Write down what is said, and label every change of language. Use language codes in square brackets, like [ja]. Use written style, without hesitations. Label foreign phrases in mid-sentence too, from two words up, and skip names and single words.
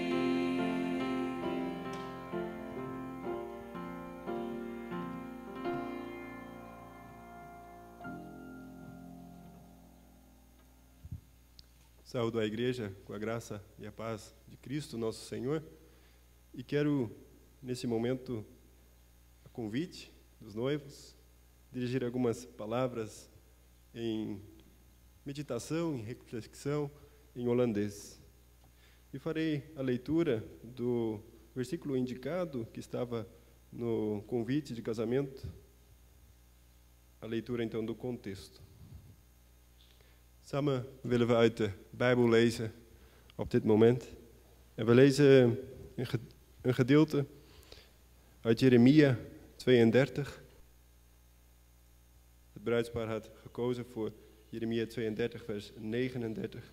[pt] Saúdo a igreja com a graça e a paz de Cristo, nosso Senhor, e quero, nesse momento, a convite dos noivos, dirigir algumas palavras em meditação, em reflexão, em holandês. E farei a leitura do versículo indicado, que estava no convite de casamento, a leitura, então, do contexto. [nl] Samen willen we uit de Bijbel lezen op dit moment. En we lezen een gedeelte uit Jeremia 32. Het bruidspaar had gekozen voor Jeremia 32, vers 39.